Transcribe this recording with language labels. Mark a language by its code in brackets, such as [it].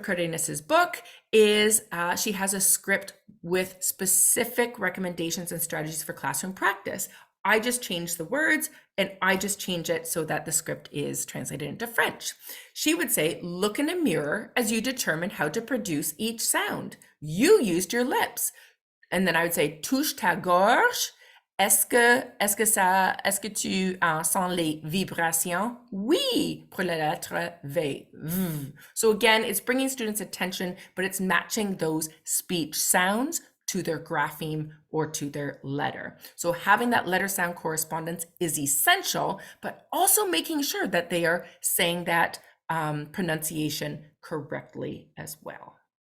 [en] Cardenas's book is she has a script with specific recommendations and strategies for classroom practice. I just change the words and I just change it so that the script is translated into French. She would say, look in a mirror as you determine how to produce each sound. You used your lips. And then I would say, [fr] touche ta gorge. Est-ce que tu sens les vibrations? Oui, pour la lettre V. [en] So again, it's bringing students' attention, but it's matching those speech sounds to their grapheme or to their letter. So having that letter sound correspondence is essential, but also making sure that they are saying that pronunciation correctly as well.